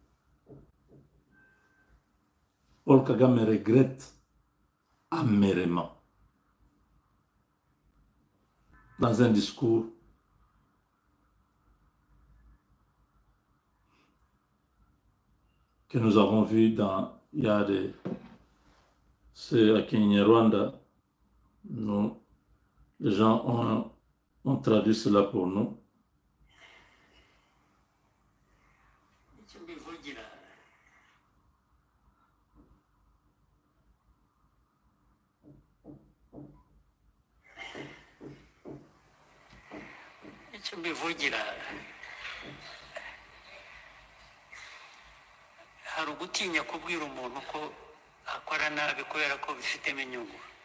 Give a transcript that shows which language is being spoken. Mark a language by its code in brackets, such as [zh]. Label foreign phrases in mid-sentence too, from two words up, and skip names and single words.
[fr] Paul Kagame regrette amèrement dans un discours que nous avons vu il y a c'est à Kinyarwanda, les gens ont traduit cela pour nous. [rw] icyo mbivugira hari ugutinya kubwira umuntu ko akora nabi kubera ko bifitemo inyungu,